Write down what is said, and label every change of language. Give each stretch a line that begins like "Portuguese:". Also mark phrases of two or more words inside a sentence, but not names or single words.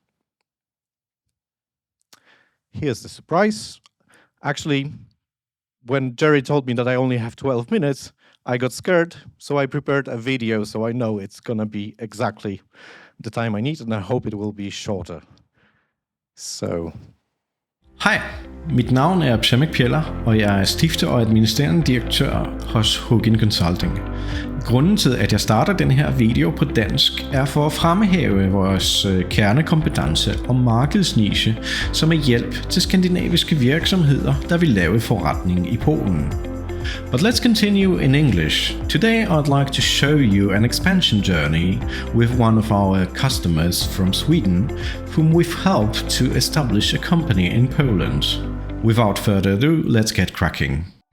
English: Here's the surprise. Actually, when Jerry told me that I only have 12 minutes, I got scared, so I prepared a video so I know it's gonna be exactly the time I need, and I hope it will be shorter. So.
Danish: Hej, mit navn er Przemysław Piela, og jeg er stifter og administrerende direktør hos Hugin Consulting. Grunden til, at jeg starter den her video på dansk, er for at fremhæve vores kernekompetence og markedsniche, som er hjælp til skandinaviske virksomheder, der vil lave forretning i Polen.
English: But let's continue in English. Today I'd like to show you an expansion journey with one of our customers from Sweden, whom we've helped to establish a company in Poland. Without further ado, let's get cracking.